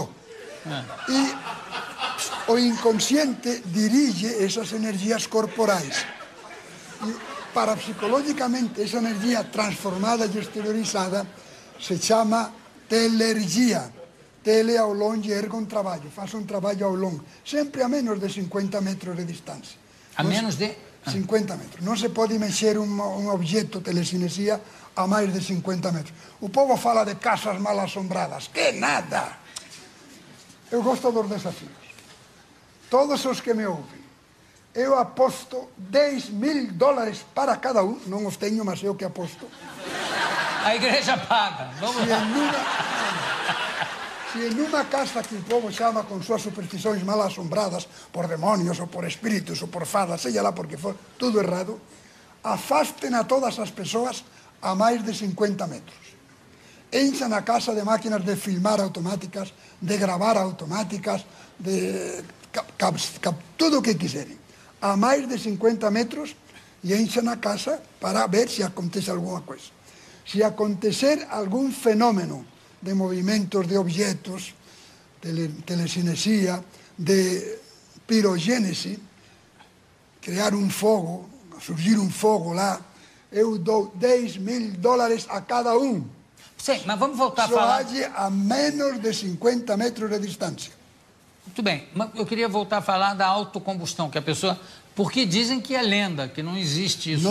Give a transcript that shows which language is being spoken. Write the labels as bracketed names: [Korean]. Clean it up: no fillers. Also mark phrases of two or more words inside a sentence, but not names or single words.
[Portuguese] E o inconsciente dirige essas energias corporais. E, parapsicologicamente, essa energia transformada e exteriorizada se chama telergia. [Galician] Tele ao longe erga un traballo, faz un traballo ao longo, sempre a menos de 50 metros de distancia. [Portuguese] A menos de? 50 metros. [Galician] Non se pode mexer un objeto telecinesia a máis de 50 metros. [Portuguese] O povo fala de casas mal asombradas. Que nada! Eu gosto dos desafíos. Todos os que me ouvem, eu aposto $10.000 para cada un, [Galician] non os teño, [Portuguese] mas eu que aposto. A igreja paga. Vamos lá. [Galician] Se en unha casa que o povo chama con súas supersticións mal asombradas por demonios ou por espíritus ou por fadas, [Portuguese] sella lá porque for tudo errado, [Galician] afasten a todas as persoas a máis de 50 metros. Enxan a casa de máquinas de filmar automáticas, de gravar automáticas, de tudo o que quiseren. A máis de 50 metros e enxan a casa para ver se acontece alguna coisa. Se acontecer algún fenómeno de movimentos de objetos, telecinesia, de pirogénese, crear un fogo, surgir un fogo lá, eu dou $10.000 a cada um. [Portuguese] Sim, mas vamos voltar a falar... a menos de 50 metros de distância. Muito bem, mas eu queria voltar a falar da autocombustão, que a pessoa... Porque dizem que é lenda, que não existe isso.